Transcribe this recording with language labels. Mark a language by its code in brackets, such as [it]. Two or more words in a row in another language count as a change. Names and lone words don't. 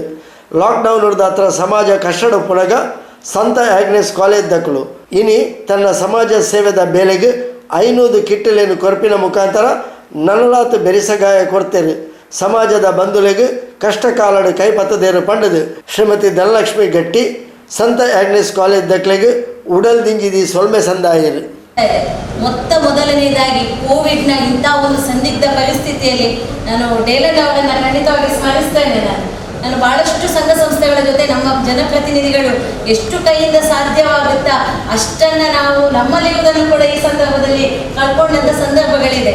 [tcy] ಲಾಕ್ಡೌನ್ ಹಿಡಿದ ಹತ್ರ ಸಮಾಜ ಕಷ್ಟಡ ಪುನಗ ಸಂತ ಆಗ್ನೆಸ್ ಕಾಲೇಜ್ ದಕ್ಕಳು ಇನಿ ತನ್ನ ಸಮಾಜ ಸೇವೆದ ಬೇಲೆಗೆ 500 ಕಿಟ್ಟಲೆಯನ್ನು ಕೊರಪಿನ ಮುಖಾಂತರ ನನ್ನಲಾತು ಬೆರಿಸಗಾಯ ಕೊಡ್ತೇನೆ. ಸಮಾಜದ ಬಂಧುಲೆಗೆ ಕಷ್ಟ ಕಾಲಡು ಕೈಪತ್ತದೇರು ಪಂಡದು ಶ್ರೀಮತಿ ಧನಲಕ್ಷ್ಮಿ ಗಟ್ಟಿ ಸಂತ ಆಗ್ನೆಸ್ ಕಾಲೇಜ್ ದಕ್ಲೆಗೆ ಉಡಲ್ ದಿಂಜಿದಿ ಸೊಲ್ಮೆ ಸಂದಾಯರು. [kn] ಮೊದಲನೇದಾಗಿ ಕೋವಿಡ್ನ ಇಂಥ ಒಂದು ಸಂದಿಗ್ಧ ಪರಿಸ್ಥಿತಿಯಲ್ಲಿ ನಾನು ಡೇಲನ್ ಅವರನ್ನು ಖಂಡಿತವಾಗಿ ಸ್ಮರಿಸ್ತೇನೆ. ನಾನು ಬಹಳಷ್ಟು ಸಂಘ ಸಂಸ್ಥೆಗಳ ಜೊತೆ ನಮ್ಮ ಜನಪ್ರತಿನಿಧಿಗಳು ಎಷ್ಟು ಕೈಯಿಂದ ಸಾಧ್ಯವಾಗುತ್ತಾ ಅಷ್ಟನ್ನು ನಾವು ನಮ್ಮಲ್ಲಿರುವುದನ್ನು ಕೂಡ ಈ ಸಂದರ್ಭದಲ್ಲಿ ಕಳ್ಕೊಂಡಂಥ ಸಂದರ್ಭಗಳಿದೆ.